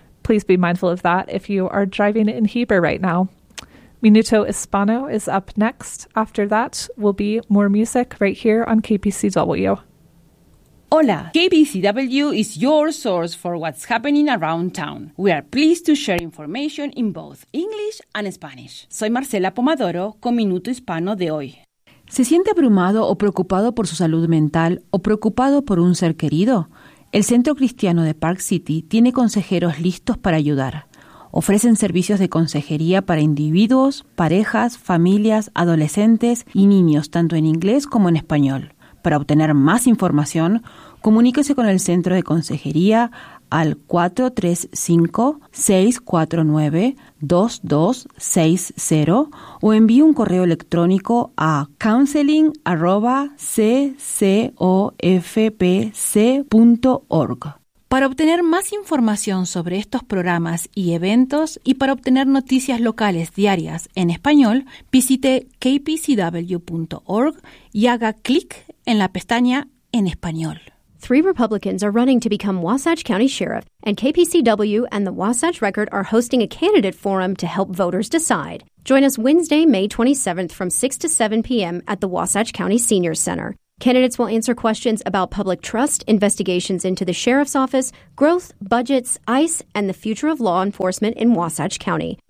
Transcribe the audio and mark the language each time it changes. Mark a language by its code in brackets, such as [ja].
[en] Please be mindful of that if you are driving in Heber right now. Minuto Hispano is up next. After that will be more music right here on KPCW. Hola, KBCW is your source for what's happening around town. We are pleased to share information in both English and Spanish. [es] Soy Marcela Pomadoro con Minuto Hispano de hoy. ¿Se siente abrumado o preocupado por su salud mental o preocupado por un ser querido? El Centro Cristiano de Park City tiene consejeros listos para ayudar. Ofrecen servicios de consejería para individuos, parejas, familias, adolescentes y niños, tanto en inglés como en español. Para obtener más información, comuníquese con el Centro de Consejería al 435-649-2260 o envíe un correo electrónico a counseling@ccofpc.org. Para obtener más información sobre estos programas y eventos y para obtener noticias locales diarias en español, visite kpcw.org y haga clic en la pestaña en español. [en] Three Republicans are running to become Wasatch County Sheriff, and KPCW and the Wasatch Record are hosting a candidate forum to help voters decide. Join us Wednesday, May 27th from 6 to 7 p.m. at the Wasatch County Senior Center. Candidates will answer questions about public trust, investigations into the sheriff's office, growth, budgets, ICE, and the future of law enforcement in Wasatch County.